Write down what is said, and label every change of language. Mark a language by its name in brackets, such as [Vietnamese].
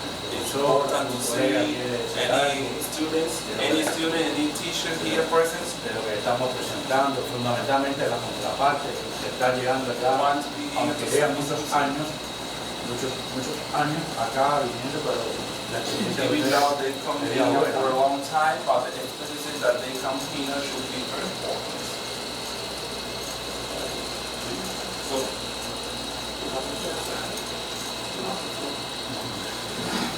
[English] it's important to see any student, any teacher here present. [Spanish] De lo que estamos presentando, fundamentalmente la contraparte que está llegando acá, aunque llevan muchos años acá viniendo, pero la experiencia [English] they come here for a long time, but the emphasis that they come here should be very important.